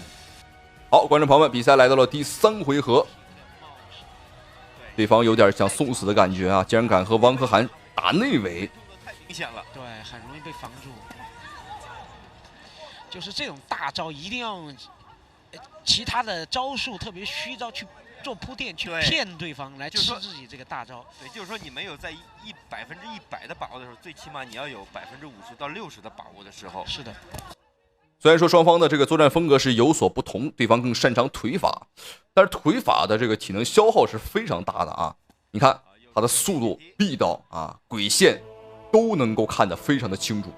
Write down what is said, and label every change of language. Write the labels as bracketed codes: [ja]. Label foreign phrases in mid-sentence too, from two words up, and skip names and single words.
[zh] 好，觀眾朋友們，比賽來到了第3回合，對方有點想送死的感覺啊，竟然敢和汪可涵打內圍，太明顯了，對，很容易被防住。就是這種大招一定要其他的招數，特別虛招去做鋪墊，去騙對方來吃自己這個大招。對，就是說你沒有在100%的把握的時候，最起碼你要有50%到60%的把握的時候。是的。雖然說雙方的這個作戰風格是有所不同，對方更擅長腿法，但是腿法的這個體能消耗是非常大的啊！你看他的速度、力道啊、軌線都能夠看得非常的清楚。